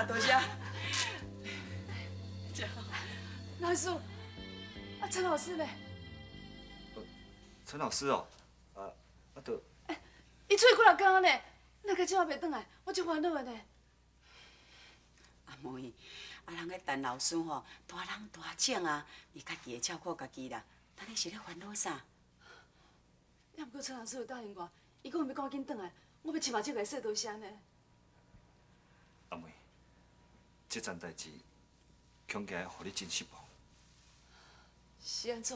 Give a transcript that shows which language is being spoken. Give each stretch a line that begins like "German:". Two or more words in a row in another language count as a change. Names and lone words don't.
Min Nan Chinese: 多谢。老师，陈老师呢？陈老师哦，就伊出去几日工呢？哪个今晚袂转来？我真烦恼的呢。阿妹，人个陈老师吼，大人大种啊，伊家己会照顾家己啦。但你是咧烦恼啥？要不过陈老师有答应我，伊讲要赶紧转来，我要亲目睭来说多谢呢。阿妹，这件代志，恐惊互你真失望。是安怎？